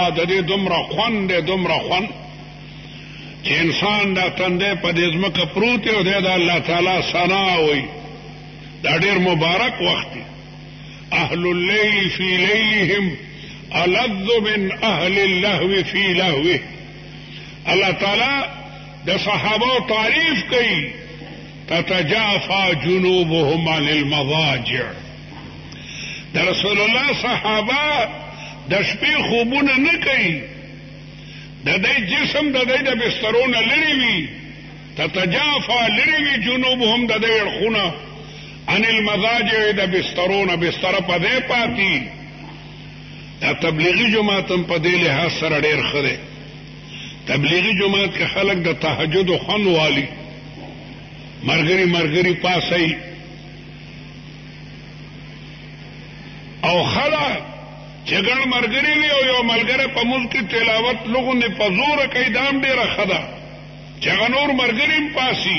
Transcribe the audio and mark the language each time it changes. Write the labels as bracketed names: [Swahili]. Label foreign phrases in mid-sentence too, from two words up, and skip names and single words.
[Pashto] د دې دومره خوند دی، دومره خوند چې انسان دا تندی په دې ځمکه پروت دی او دی د الله تعالی ثنا وایي. دا ډېر مبارک وخت دی. [Arabic] اهل اللیل فی لیلهم الذ من اهل اللهو فی لهوه. [Pashto] اللہ تعالی د صحابه تعریف کوي، [Arabic] تتجافى جنوبهم عن المضاجع. [Pashto] د رسول الله صحابه د شپې خوبونه نه کوي، د دې جسم د دې د بسترونه لري وي، تتجافى لري وي جنوبهم د دې اړخونه [Arabic] عن المضاجع [Pashto] د بسترونه، بستر په دې پاتې. دا تبلیغی جماعت هم په دې لحاظ سره ډېر ښه دی. تبلیغی جماعت کې خلک د تهجد خوند والی، مرګري مرګري پاسي او خلک چې ګڼ مرګري وي او یو ملګری په ملک کې تلاوت لغونې په زوره کوي، دا هم ډېره ښه ده چې هغه نور مرګري هم پاسي.